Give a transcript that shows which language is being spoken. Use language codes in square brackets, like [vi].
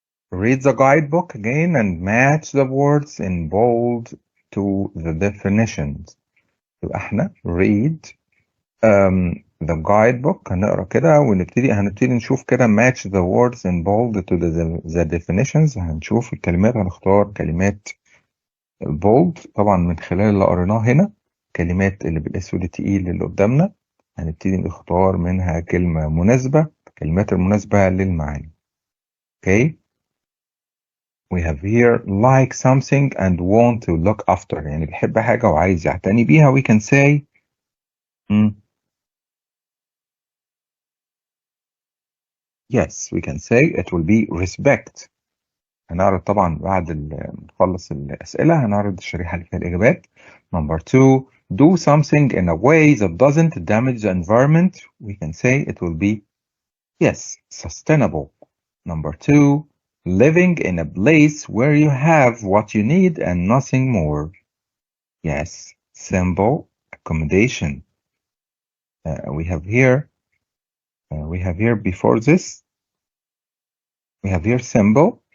[en] Read the guidebook again and match the words in bold to the definitions. [ar] يبقى احنا [en] read the guidebook. [ar] هنقرا كده هنبتدي نشوف كده [en] match the words in bold to the definitions. [ar] هنشوف الكلمات، هنختار كلمات bold طبعا من خلال اللي قريناه هنا. كلمات اللي بالاسود التقيل اللي قدامنا هنبتدي نختار منها كلمة مناسبة، الكلمات المناسبة للمعاني. [en] Okay. We have here like something and want to look after. [ar] يعني بيحب حاجة وعايز يعتني بيها. [en] We can say yes, we can say it will be respect. [ar] هنعرض طبعا بعد نخلص الأسئلة هنعرض الشريحة اللي فيها الإجابات. [en] Number 2, do something in a way that doesn't damage the environment. We can say it will be yes, sustainable. Number 2, living in a place where you have what you need and nothing more. Yes, simple accommodation. We have here before this, we have here symbol.